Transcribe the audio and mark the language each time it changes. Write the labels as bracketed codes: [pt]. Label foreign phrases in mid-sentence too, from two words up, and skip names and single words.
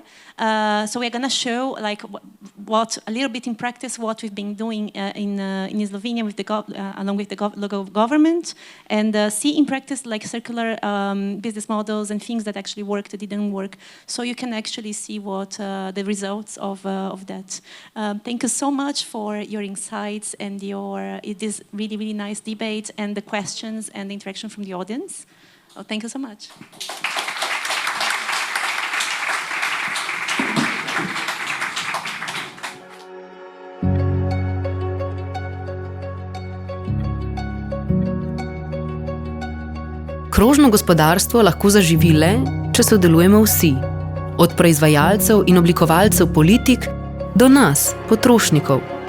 [en] So we're gonna show like what a little bit in practice what we've been doing in Slovenia with along with the local government, and see in practice like circular business models and things that actually worked, that didn't work. So you can actually see what the results of that. Thank you so much for your insights and it is really nice debate and the questions and the interaction from the audience. Oh, thank you so much. [sl] Krožno gospodarstvo lahko zaživi le, če sodelujemo vsi, od proizvajalcev in oblikovalcev politik do nas, potrošnikov.